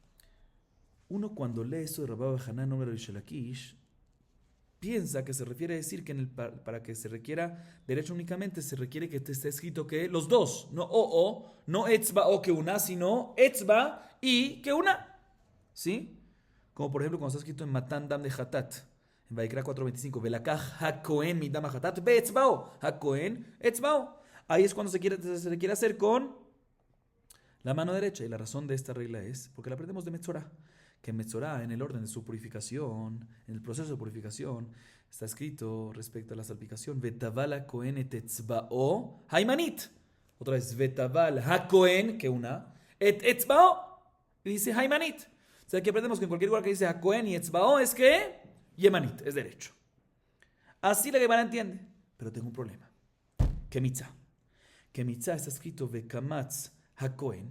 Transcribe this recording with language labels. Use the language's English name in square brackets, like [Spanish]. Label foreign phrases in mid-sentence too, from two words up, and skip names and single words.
[Spanish] Uno cuando lee esto de Rabba Hanan, nombre de Resh Lakish, piensa que se refiere a decir que para que se requiera derecho únicamente se requiere que esté escrito que los dos, no no etzba o Kehuna, sino etzba y Kehuna. ¿Sí? Como por ejemplo cuando está escrito en [Hebrew] מתן דם [Spanish] de Hatat. En Vaikra 4:25, [Hebrew] ולקח הכהן מדם חטאת באצבעו, הכהן אצבעו. [Spanish] Ahí es cuando se requiere hacer con la mano derecha. Y la razón de esta regla es porque la aprendemos de Metzorah. Que en Metzorah, en el orden de su purificación, en el proceso de purificación, está escrito respecto a la salpicación, [Hebrew] וטבל הכהן את אצבעו הימנית. [Spanish] Otra vez, [Hebrew] וטבל הכהן, [Spanish] que una, [Hebrew] את אצבעו, [Spanish] y dice haimanit. O sea, que aprendemos que en cualquier lugar que dice hakohen y etzbao es que Yemanit, es derecho. Así la Gemara entiende. Pero tengo un problema. Kemitza. Kemitza está escrito [Hebrew] וקמץ הכהן.